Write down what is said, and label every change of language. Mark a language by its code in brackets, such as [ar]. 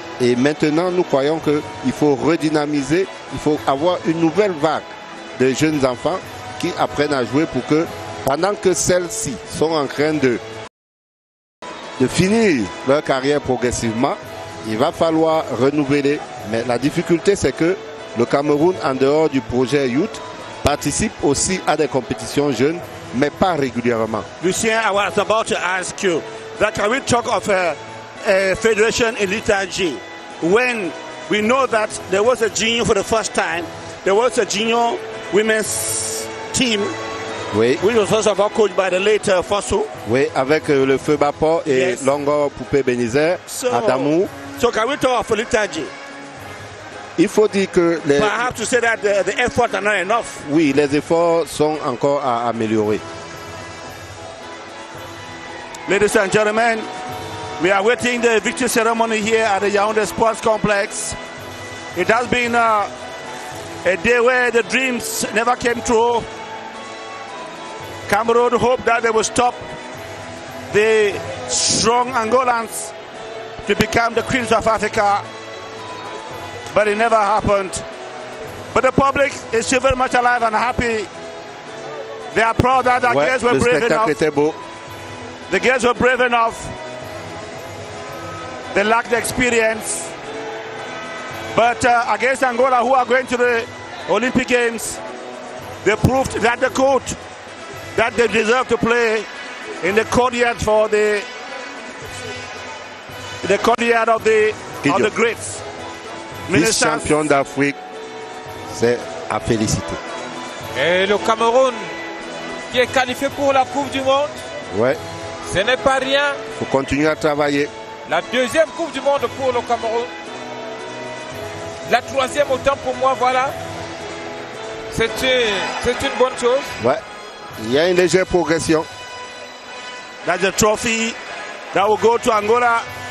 [fr] Et maintenant, nous croyons qu'il faut redynamiser, il faut avoir une nouvelle vague de jeunes enfants qui apprennent à jouer pour que, pendant que celles-ci sont en train de finir leur carrière progressivement, il va falloir renouveler. Mais la difficulté, c'est que le Cameroun, en dehors du projet Youth, participe aussi à des compétitions jeunes, mais pas régulièrement. [en] Lucien, I was about to ask you that can we talk of a federation in lethargy when we know that there was a junior for the first time, there was a junior women's team, [fr] oui, [en] which was first of all coached by the late Fosso. [fr] Oui, avec le feu Bapo et Longo Poupé Bénizer, Adamou. [en] So can we talk of lethargy? [fr] Il faut dire que [en] I have to say that the efforts are not enough. [fr] Oui, les efforts sont encore à améliorer. [en] Ladies and gentlemen, we are waiting the victory ceremony here at the Yaoundé Sports Complex. It has been a day where the dreams never came true. Cameroon hoped that they would stop the strong Angolans to become the Queens of Africa. But it never happened. But the public is still very much alive and happy. They are proud that the girls were brave enough. The girls were brave enough. They lacked the experience. But against Angola, who are going to the Olympic Games, they proved that the court that they deserve to play in the courtyard for the courtyard of the greats. [fr] Vice-champion d'Afrique, c'est à féliciter. Et le Cameroun qui est qualifié pour la Coupe du Monde, ce n'est pas rien. Il faut continuer à travailler. La deuxième Coupe du Monde pour le Cameroun. La troisième autant pour moi, voilà. C'est une bonne chose. Ouais. Il y a une légère progression. [en] That's a trophy that will go to Angola.